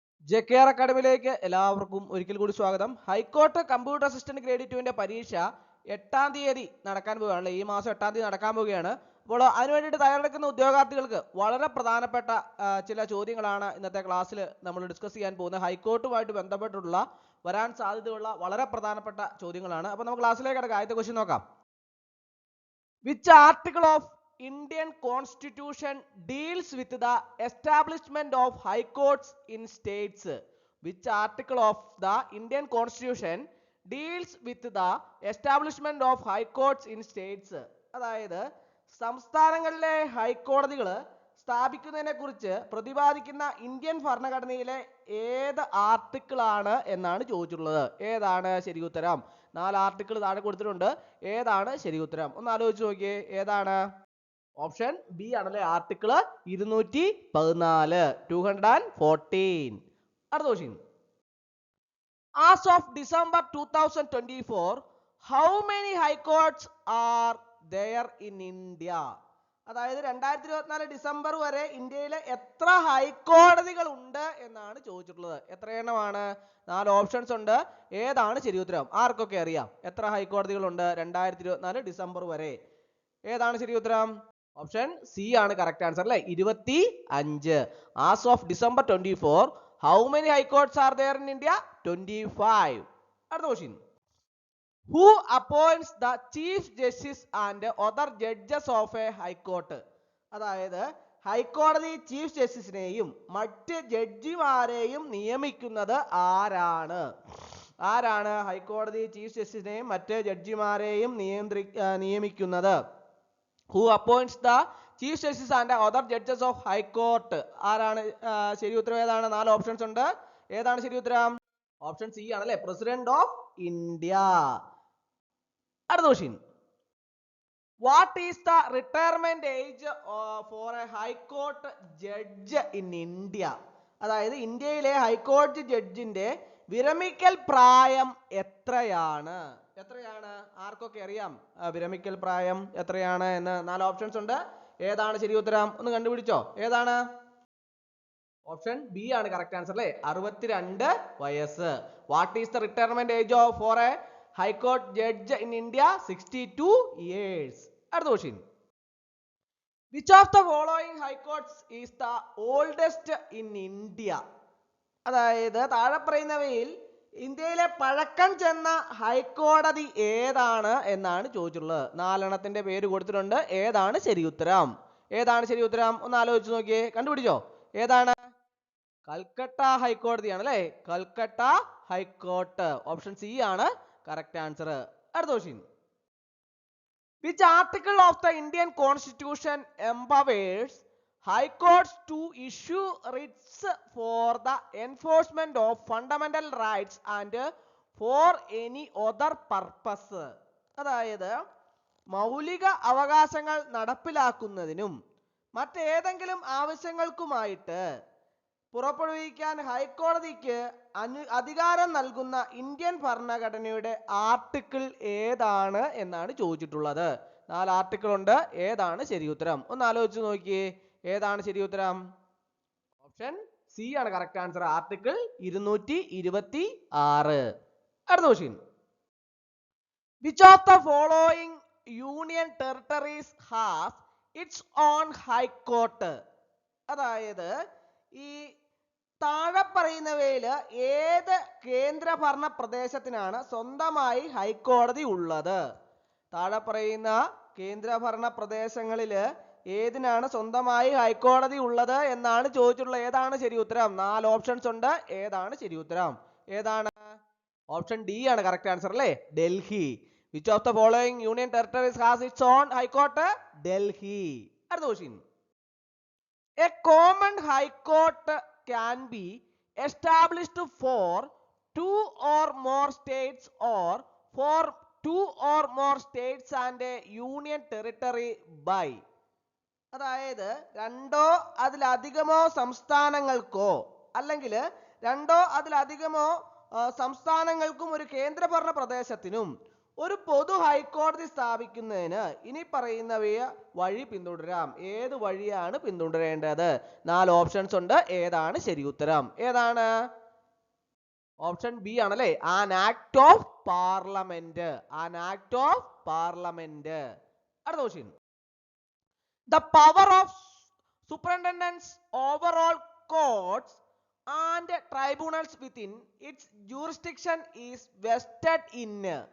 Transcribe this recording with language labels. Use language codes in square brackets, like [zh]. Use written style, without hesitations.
[ml] JKR അക്കാഡമിയിലേക്ക് എല്ലാവർക്കും ഒരിക്കൽ കൂടി സ്വാഗതം. ഹൈക്കോർട്ട് കമ്പ്യൂട്ടർ അസിസ്റ്റന്റ് ഗ്രേഡ് 2 പരീക്ഷ 8-ാം തീയതി നടക്കാൻ പോവുകയാണ്. ഈ മാസം 8-ാം തീയതി നടക്കാൻ പോവുകയാണ്. അപ്പോൾ അതിനു വേണ്ടിയിട്ട് തയ്യാറെടുക്കുന്ന ഉദ്യോഗാർത്ഥികൾക്ക് വളരെ പ്രധാനപ്പെട്ട ചില ചോദ്യങ്ങളാണ് ഇന്നത്തെ ക്ലാസ്സിൽ നമ്മൾ ഡിസ്കസ് ചെയ്യാൻ പോകുന്നത്. ഹൈക്കോർട്ടുമായിട്ട് ബന്ധപ്പെട്ടുള്ള വരാൻ സാധ്യതയുള്ള വളരെ പ്രധാനപ്പെട്ട ചോദ്യങ്ങളാണ്. അപ്പോൾ നമുക്ക് ക്ലാസ്സിലേക്ക് കിടക്കാം. ആദ്യത്തെ ക്വസ്റ്റ്യൻ നോക്കാം. [en] Which article of Indian Constitution deals with the establishment of high courts in states? Which article of the Indian Constitution deals with the establishment of high courts in states? [ml] അതായത് സംസ്ഥാനങ്ങളിലെ ഹൈക്കോടതികൾ സ്ഥാപിക്കുന്നതിനെ കുറിച്ച് പ്രതിപാദിക്കുന്ന ഇന്ത്യൻ ഭരണഘടനയിലെ ഏത് article ആണ് എന്നാണ് ചോദിച്ചിട്ടുള്ളത്. ഏതാണ് ശരി ഉത്തരം? 4 ആർട്ടിക്കിൾ താഴെ കൊടുത്തിട്ടുണ്ട്. ഏതാണ് ശരി ഉത്തരം? ഒന്ന് ആലോചിച്ച് നോക്കിയേ. ഏതാണ്? ഓപ്ഷൻ ബി ആണല്ലേ, ആർട്ടിക്കിൾ 214. 214. അടുത്ത question. [en] As of December 2024, how many high courts are there in India? [ml] അതായത് 2024 ഡിസംബർ വരെ ഇന്ത്യയിലെ എത്ര ഹൈക്കോടതികൾ ഉണ്ട് എന്നാണ് ചോദിച്ചിട്ടുള്ളത്. എത്ര എണ്ണമാണ്? 4 ഓപ്ഷൻസ് ഉണ്ട്. ഏതാണ് ശരി ഉത്തരം? ആർക്കൊക്കെ അറിയാം എത്ര ഹൈക്കോടതികൾ ഉണ്ട് 2024 ഡിസംബർ വരെ? ഏതാണ് ശരി ഉത്തരം? ഓപ്ഷൻ സി ആണ് കറക്റ്റ് ആൻസർ അല്ലേ, 25. [en] As of December 24, how many high courts are there in India? 25. [ml] അടുത്ത question. [en] Who appoints the chief justice and other judges of a high court? [ml] അതായത് ഹൈക്കോടതി ചീഫ് ജസ്റ്റിസിനെയും മറ്റ് ജഡ്ജിമാരെയും നിയമിക്കുന്നത് ആരാണ്? ആരാണ് ഹൈക്കോടതി ചീഫ് ജസ്റ്റിസിനെയും മറ്റ് ജഡ്ജിമാരെയും നിയമിക്കുന്നത്? [en] Who appoints the chief justice and other judges of high court? [ml] ആരാണ് ശരി ഉത്തരം? ഏതാണ്? 4 ഓപ്ഷൻസ് ഉണ്ട്. ഏതാണ് ശരി ഉത്തരം? ഓപ്ഷൻ സി ആണല്ലേ, പ്രസിഡന്റ് ഓഫ് ഇന്ത്യ. അടുത്ത question. [en] What is the retirement age for a high court judge in India? [ml] അതായത് ഇന്ത്യയിലെ ഹൈക്കോടതി ജഡ്ജിന്റെ വിരമിക്കൽ പ്രായം എത്രയാണ്? എത്രയാണ്? ആർക്കൊക്കെ അറിയാം വിരമിക്കൽ പ്രായം എത്രയാണ് എന്ന്? 4 ഓപ്ഷൻസ് ഉണ്ട്. ഏതാണ് ശരി ഉത്തരം? ഒന്ന് കണ്ടുപിടിച്ചോ. ഏതാണ്? ഓപ്ഷൻ ബി ആണ് കറക്റ്റ് ആൻസർ അല്ലേ, 62 വയസ്സ്. [en] What is the retirement age for a high court judge in India? 62 years. [ml] അടുത്ത question. [en] Which of the following high courts is the oldest in India? [ml] അതായത് താഴെ പറയുന്നവയിൽ ഇന്ത്യയിലെ പഴക്കം ചെന്ന ഹൈക്കോടതി ഏതാണ് എന്നാണ് ചോദിച്ചിട്ടുള്ളത്. 4 എണ്ണത്തിന്റെ പേര് കൊടുത്തിട്ടുണ്ട്. ഏതാണ് ശരി ഉത്തരം? ഏതാണ് ശരി ഉത്തരം? ഒന്ന് ആലോചിച്ച് നോക്കിയേ. കണ്ടുപിടിച്ചോ. ഏതാണ്? കൽക്കട്ട ഹൈക്കോടതിയാണ് അല്ലേ, കൽക്കട്ട ഹൈക്കോർട്ട്. ഓപ്ഷൻ സി ആണ് കറക്റ്റ് ആൻസർ. അടുത്ത question. [en] Which article of the Indian Constitution empowers high courts to issue writs for the enforcement of fundamental rights and for any other purpose? [ml] അതായത് മൗലിക അവകാശങ്ങൾ നടപ്പിലാക്കുന്നതിനും മറ്റേതെങ്കിലും ആവശ്യങ്ങൾക്കുമായിട്ട് പുറപ്പെടുവിക്കാൻ ഹൈക്കോടതിക്ക് അധികാരം നൽകുന്ന ഇന്ത്യൻ ഭരണഘടനയുടെ ആർട്ടിക്കിൾ ഏതാണ് എന്നാണ് ചോദിച്ചിട്ടുള്ളത്. 4 ആർട്ടിക്കിൾ ഉണ്ട്. ഏതാണ് ശരി ഉത്തരം? ഒന്ന് ആലോചിച്ച് നോക്കിയേ. ഏതാണ് ശരി ഉത്തരം? ഓപ്ഷൻ സി ആണ് കറക്റ്റ് ആൻസർ, ആർട്ടിക്കിൾ 226. അടുത്ത question. [en] Which of the following union territories has its own high court? [ml] അതായത് ഈ താഴെ പറയുന്നവയിൽ ഏത് കേന്ദ്രഭരണ പ്രദേശത്തിനാണ് സ്വന്തമായി ഹൈക്കോടതി ഉള്ളത്? താഴെ പറയുന്ന കേന്ദ്രഭരണ പ്രദേശങ്ങളിൽ ഏതിനാണ് സ്വന്തമായി ഹൈക്കോടതി ഉള്ളത് എന്നാണ് ചോദിച്ചിട്ടുള്ളത്. ഏതാണ് ശരി ഉത്തരം? 4 ഓപ്ഷൻസ് ഉണ്ട്. ഏതാണ് ശരി ഉത്തരം? ഏതാണ്? ഓപ്ഷൻ ഡി ആണ് കറക്റ്റ് ആൻസർ അല്ലേ, Delhi. [en] Which of the following union territories has its own high court? Delhi. [ml] അടുത്ത question. [en] A common high court can be established for 2 or more states or for 2 or more states and a union territory by. [ml] അതായത് 2 അതിലധികമോ സംസ്ഥാനങ്ങൾക്കോ അല്ലെങ്കിൽ 2 അതിലധികമോ സംസ്ഥാനങ്ങൾക്കും ഒരു കേന്ദ്രഭരണ പ്രദേശത്തിനും ഒരു പൊതു ഹൈക്കോടതി സ്ഥാപിക്കുന്നതിന് ഇനി പറയുന്നവയെ വഴി പിന്തുടരാം. ഏത് വഴിയാണ് പിന്തുടരേണ്ടത്? 4 ഓപ്ഷൻസ് ഉണ്ട്. ഏതാണ് ശരി ഉത്തരം? ഏതാണ്? ഓപ്ഷൻ ബി ആണല്ലേ, [en] An act of parliament. An act of parliament. [ml] അടുത്ത question. [en] The power of superintendence over all courts and tribunals within its jurisdiction is vested in.